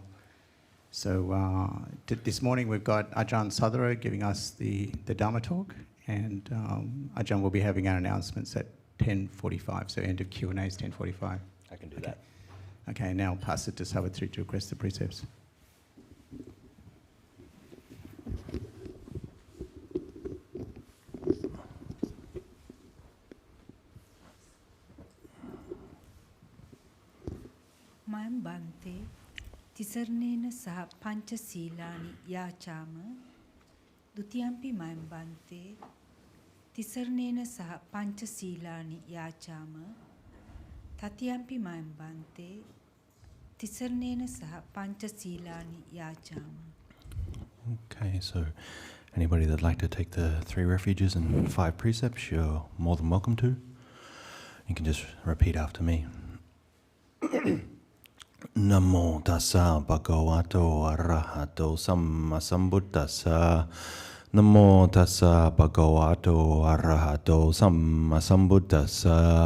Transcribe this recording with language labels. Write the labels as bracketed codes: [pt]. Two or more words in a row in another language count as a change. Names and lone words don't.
[en] So this morning we've got Ajahn Sādaro giving us the Dhamma talk, and Ajahn will be having our announcements at 10:45, so end of Q&A is 10:45. I can do that. Okay, now I'll pass it to Savitri to address the precepts. [pi] Mayam Bante, Tisarnena Saha Pancha Silani Yachama, Dutiyampi Mayam Bante, Tisarnena Saha Pancha Silani Yachama, Tatiyampi Mayam Bante, Tisarnena Saha Pancha Silani Yachama. [en] Okay, so anybody that'd like to take the 3 refuges and 5 precepts, you're more than welcome to. You can just repeat after me. [pi] Namo tassa bhagavato arahato sammasambuddhassa. Namo tassa bhagavato arahato sammasambuddhassa.